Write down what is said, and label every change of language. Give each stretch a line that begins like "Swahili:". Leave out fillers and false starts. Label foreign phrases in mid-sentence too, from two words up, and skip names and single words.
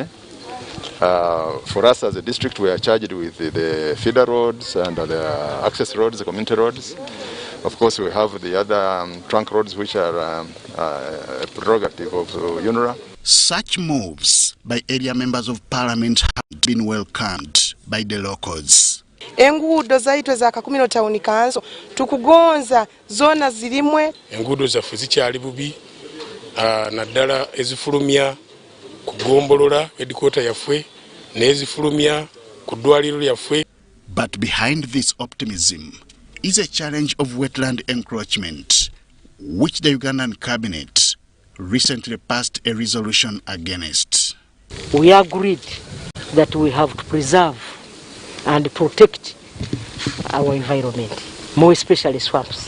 English: For us as a district, we are charged with the feeder roads and the access roads, the community roads. Of course, we have the other trunk roads, which are a prerogative of UNRA. Such moves by area members of parliament have been welcomed by the locals.
Nyoro: Enguudo zaitwe za Kakumiro Town Council tukugonza zona zilimwe.
Ganda: Enguudo zaffe zikyali bubi naddala ezifulumya kugombolola headquarter yaffe n'ezifulumya ku ddwaliro lyaffe.
English: But behind this optimism is a challenge of wetland encroachment, which the Ugandan cabinet recently passed a resolution against. We agreed that we have to preserve and protect our environment, more especially swamps.